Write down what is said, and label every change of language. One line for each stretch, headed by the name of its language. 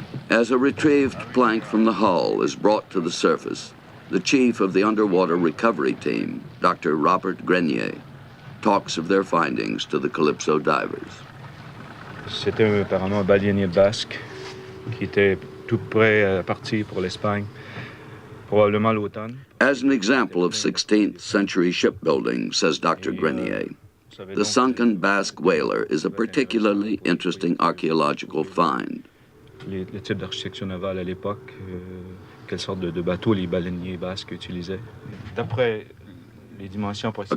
English: As a retrieved plank from the hull is brought to the surface, the chief of the underwater recovery team, Dr. Robert Grenier, talks of their findings to the Calypso divers.
French: C'était apparemment un baleinier basque qui était tout prêt à partir pour l'Espagne, probablement l'automne.
English: As an example of 16th century shipbuilding, says Dr. Grenier, the sunken Basque whaler is a particularly interesting archaeological find.
French: Les types d'architecture navale à l'époque, quelle sorte de bateaux les baleiniers basques utilisaient. D'après les dimensions approximées.